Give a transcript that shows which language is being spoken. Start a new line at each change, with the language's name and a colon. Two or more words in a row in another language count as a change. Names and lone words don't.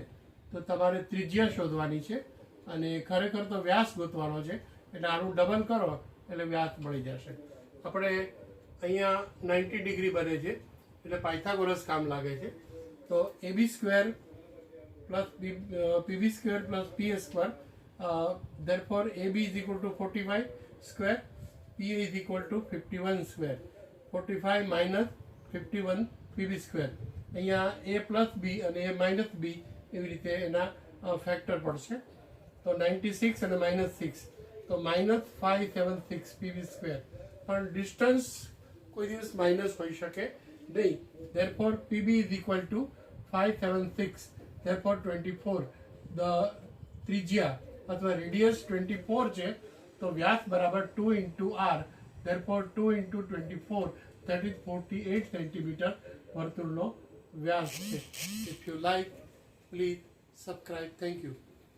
Gujarati: તો તમારે ત્રિજ્યા શોધવાની છે અને ખરેખર તો વ્યાસ ગોતવાનો છે, એટલે આનું ડબલ કરો એટલે વ્યાસ મળી જશે. આપણે અહીંયા 90 ડિગ્રી બને છે, એટલે પાયથાગોરસ કામ લાગે છે.
English: તો AB square plus PB square plus PA square, therefore AB is equal to 45 square, PA is equal to 51 square. 45 minus 51 PB square.
Gujarati: અહીંયા
English: A plus B
Gujarati: અને
English: A minus B
Gujarati: એવી રીતે એના ફેક્ટર પડશે. તો 96 અને -6, તો -576
English: PB square.
Gujarati: પણ ડિસ્ટન્સ કોઈ દિવસ માઇનસ હોઈ શકે નહીં.
English: therefore PB is equal to 576, therefore 24.
Gujarati: ત્રિજ્યા અથવા રેડિયસ 24 છે, તો વ્યાસ બરાબર
English: 2 into r, therefore 2 into 24, that is 48
Gujarati: સેન્ટીમીટર વર્તુળનો વ્યાસ છે.
English: If you like, please subscribe. Thank you.